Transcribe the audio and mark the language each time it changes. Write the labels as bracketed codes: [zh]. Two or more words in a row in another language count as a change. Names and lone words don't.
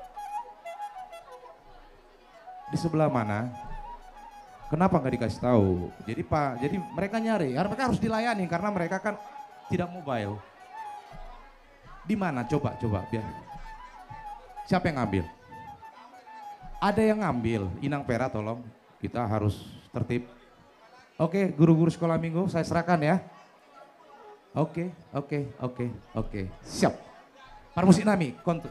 [id] Di sebelah mana? Kenapa nggak dikasih tahu? Jadi mereka nyari, mereka harus dilayani karena mereka kan tidak mobile. Di mana? Coba biar. Siapa yang ngambil? Ada yang ngambil, Inang Pera tolong, kita harus tertib. Oke, guru-guru sekolah minggu saya serahkan ya. Oke. Siap. [bbc] Parmusik nami, kontu.